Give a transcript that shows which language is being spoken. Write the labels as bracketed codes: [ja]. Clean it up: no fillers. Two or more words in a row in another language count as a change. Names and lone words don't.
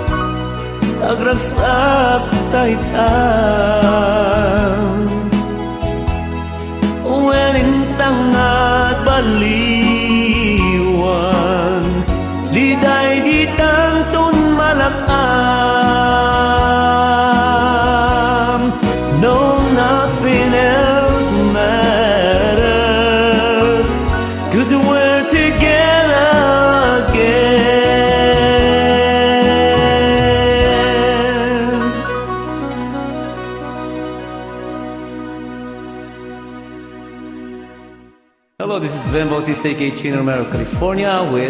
[ilo] agragsak taytan, uwerin tangat baliwan, liday di tangton malakam. [en] No, nothing else matters, 'cause we're together again. Hello, this is Vhen Bautista, aka Chino Romero, California, with